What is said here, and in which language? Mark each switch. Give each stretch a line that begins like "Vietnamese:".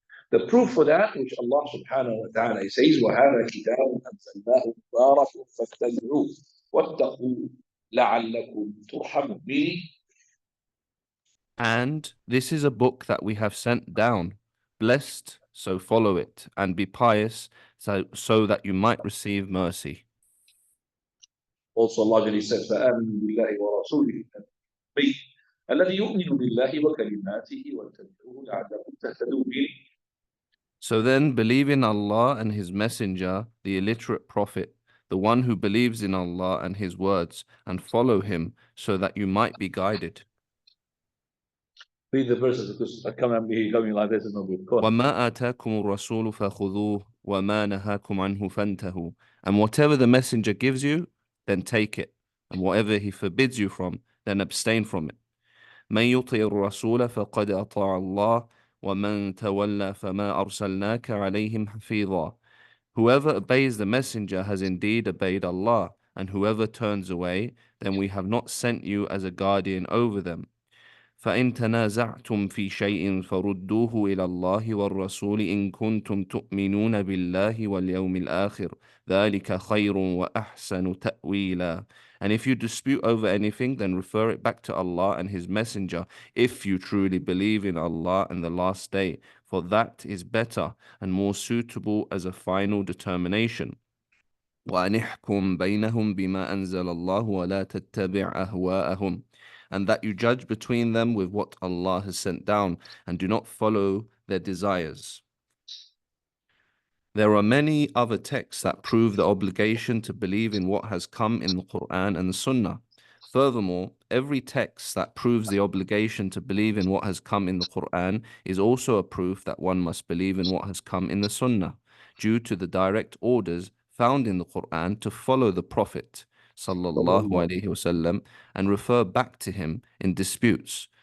English: The proof for that, which Allah subhanahu wa ta'ala says,
Arabic: وَهَذَا كِتَابٌ أَنزَلْنَاهُ مُبَارَكٌ فَاتَّبِعُوهُ وَاتَّقُوا لَعَلَّكُمْ تُرْحَمُونَ.
English: Meaning, And this is a book that we have sent down. Blessed, so follow it, and be pious, so that you might receive mercy. also Allah says,
Arabic: فَآمِنُوا بِاللَّهِ وَرَسُولِهِ النَّبِيِّ الَّذِي يُؤْمِنُ بِاللَّهِ وَكَلِمَاتِهِ وَاتَّبِعُوهُ لَعَلَّكُمْ تَهْتَدُونَ.
English: So then believe in Allah and His Messenger, the illiterate Prophet, the one who believes in Allah and His words, and follow him so that you might be guided. Read the verses, because I can't remember going like this and nobody.
Arabic: وَمَا آتَاكُمُ الرَّسُولُ فَخُذُوهُ وَمَا نَهَاكُمْ عَنْهُ فَانْتَهُوا.
English: And whatever the Messenger gives you, then take it. And whatever he forbids you from, then abstain from it.
Arabic: مَنْ يُطِعِ الرَّسُولَ فَقَدْ أَطَاعَ اللَّهَ وَمَنْ تَوَلَّى فَمَا أَرْسَلْنَاكَ عَلَيْهِمْ حَفِيظًا.
English: Whoever obeys the Messenger has indeed obeyed Allah, and whoever turns away, then we have not sent you as a guardian over them.
Arabic: فإن تنازعتم في شيء فردوه إلى الله والرسول إن كنتم تؤمنون بالله واليوم الآخر ذلك خير وأحسن تأويلا.
English: And if you dispute over anything, then refer it back to Allah and His Messenger, if you truly believe in Allah and the Last Day, for that is better and more suitable as a final determination.
Arabic: وأن احكم بينهم بما أنزل الله ولا تتبع أهواءهم.
English: And that you judge between them with what Allah has sent down, and do not follow their desires. There are many other texts that prove the obligation to believe in what has come in the Quran and the Sunnah. Furthermore, every text that proves the obligation to believe in what has come in the Quran is also a proof that one must believe in what has come in the Sunnah, due to the direct orders found in the Quran to follow the Prophet sallallahu alaihi wasallam and refer back to him in disputes.